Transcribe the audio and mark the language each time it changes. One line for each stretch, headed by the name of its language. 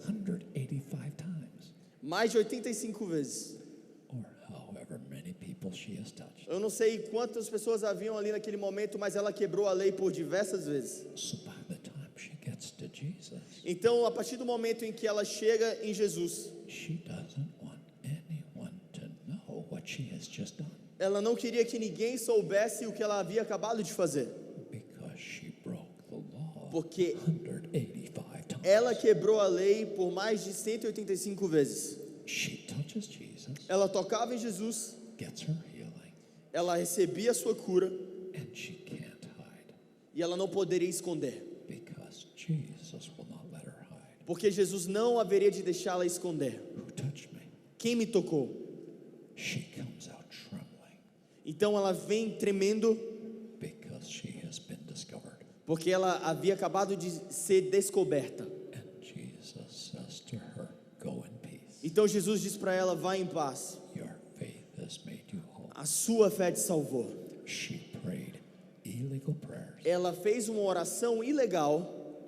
English: 185 times,
Portuguese: mais de 85 vezes.
English: or however many people she has touched.
Portuguese: Eu não sei quantas pessoas haviam ali naquele momento, mas ela quebrou a lei por diversas vezes.
English: So by the time she gets to Jesus,
Portuguese: Então, a partir do momento em que ela chega em Jesus,
English: she doesn't want anyone to know what she has just done,
Portuguese: ela não queria que ninguém soubesse o que ela havia acabado de fazer,
English: because she broke the law
Portuguese: porque
English: 185 times.
Portuguese: ela quebrou a lei por mais de 185 vezes.
English: She touches Jesus,
Portuguese: Ela tocava em Jesus,
English: gets her healing,
Portuguese: ela recebia a sua cura
English: and she can't hide,
Portuguese: e ela não poderia esconder,
English: because Jesus will not let her hide.
Portuguese: porque Jesus não haveria de deixá-la esconder.
English: Who touched me?
Portuguese: Quem me tocou?
English: She comes out trembling,
Portuguese: Então ela vem tremendo,
English: because she has been discovered.
Portuguese: porque ela havia acabado de ser descoberta.
English: And Jesus says to her, go in peace.
Portuguese: Então Jesus diz para ela: vá em paz,
English: Your faith has made you whole.
Portuguese: a sua fé te salvou.
English: She prayed illegal prayers
Portuguese: Ela fez uma oração ilegal